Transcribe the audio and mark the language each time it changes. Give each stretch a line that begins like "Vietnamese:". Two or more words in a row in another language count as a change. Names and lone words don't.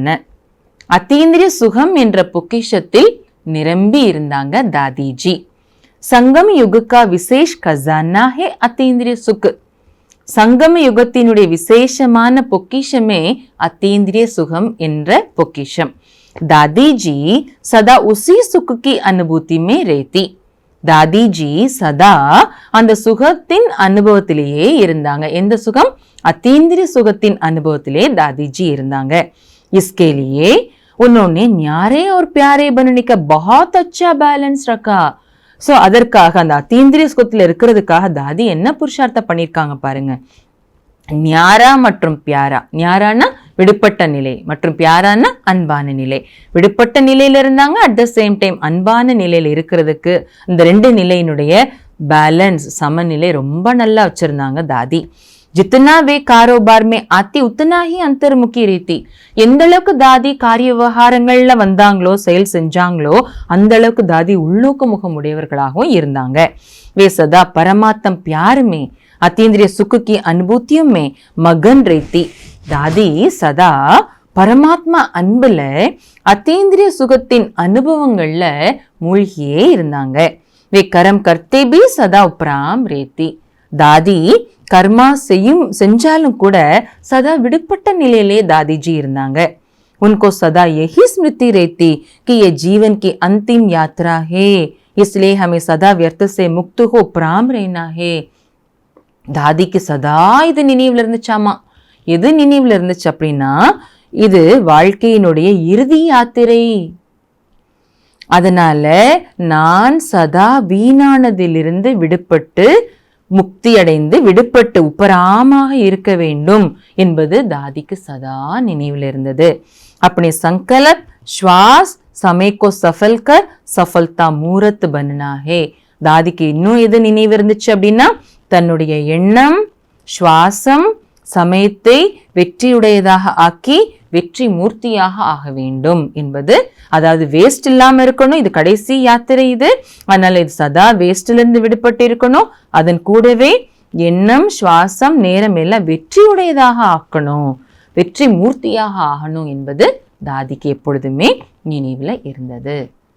Tamil: அத்தீந்திரிய சுகம் என்ற பொக்கிஷத்தில் நிரம்பி இருந்தாங்க தாதிஜி.
Hindi: संगम युग का विशेष खज़ाना है अतीन्द्रिय सुख.
Tamil: சங்கம யுகத்தினுடைய விசேஷமான பொக்கிஷமே அத்தீந்திரிய சுகம் என்ற பொக்கிஷம்.
Hindi: दादी जी सदा उसी सुख की अनुभूति में रहती.
Tamil: தாதிஜி சதா அந்த சுகத்தின் அனுபவத்திலேயே இருந்தாங்க. எந்த சுகம்? அத்தீந்திரிய சுகத்தின் அனுபவத்திலே தாதிஜி இருந்தாங்க.
Hindi: इसके लिए उन्होंने न्यारे और प्यारे बनने का बहुत अच्छा बैलेंस रखा.
Tamil: ஸோ அதற்காக அந்த அத்தீந்திரிய சுகத்தில் இருக்கிறதுக்காக தாதி என்ன புருஷார்த்தம் பண்ணியிருக்காங்க பாருங்க. ஞாரா மற்றும் பியாரா, ஞாரானா விடுபட்ட நிலை மற்றும் பியாரானா அன்பான நிலை. விடுபட்ட நிலையில இருந்தாங்க,
English: at the same time
Tamil: அன்பான நிலையில இருக்கிறதுக்கு இந்த ரெண்டு நிலையினுடைய பேலன்ஸ் சமநிலை ரொம்ப நல்லா வச்சிருந்தாங்க தாதி.
Hindi: जितना वे कारोबार में आती उतना ही अंतर्मुखी रहती.
Tamil: எந்த அளவுக்கு தாதி காரிய விவகாரங்கள்ல வந்தாங்களோ செயல் செஞ்சாங்களோ அந்த அளவுக்கு தாதி உள்நோக்கு முகம் உடையவர்களாகவும் இருந்தாங்க.
Hindi: वे सदा परमात्म प्यार में अतीन्द्रिय सुख की अनुभूतियों में मगन रहती.
Tamil: தாதி சதா பரமாத்மா அன்புல அத்தீந்திரிய சுகத்தின் அனுபவங்கள்ல மூழ்கியே இருந்தாங்க.
Hindi: वे कर्म करते भी सदा उपराम रहती.
Tamil: தாதி கர்மா செஞ்சாலும் கூட சதா விடுபட்ட நிலையிலே தாதிஜி இருந்தாங்க.
Hindi: उनको सदा यही स्मृति रहती कि ये जीवन की अंतिम यात्रा है, इसलिए हमें सदा व्यर्थ से मुक्त हो प्राम रहना है.
Tamil: தாதிக்கு சதா இது நினைவுல இருந்துச்சாமா. எது நினைவுல இருந்துச்சு அப்படின்னா, இது வாழ்க்கையினுடைய இறுதி யாத்திரை. அதனால நான் சதா வீணானதிலிருந்து விடுபட்டு முக்தி அடைந்து விடுபட்டு உப்பராமாக இருக்க வேண்டும் என்பது தாதிக்கு சதா நினைவில் இருந்தது.
Hindi: अपने संकल्प श्वास समय को सफल कर सफलता मूर्त बनना है.
Tamil: தாதிக்கு இன்னும் எது நினைவு இருந்துச்சு அப்படின்னா, தன்னுடைய எண்ணம் சுவாசம் சமயத்தை வெற்றியுடையதாக ஆக்கி வெற்றி மூர்த்தியாக ஆக வேண்டும் என்பது. அதாவது வேஸ்ட் இல்லாம இருக்கணும், இது கடைசி யாத்திரை இது. அதனால இது சதா வேஸ்ட்ல இருந்து விடுபட்டு இருக்கணும். அதன் கூடவே எண்ணம் சுவாசம் நேரம் எல்லாம் வெற்றியுடையதாக ஆக்கணும், வெற்றி மூர்த்தியாக ஆகணும் என்பது தாதிக்கு எப்பொழுதுமே நினைவுல இருந்தது.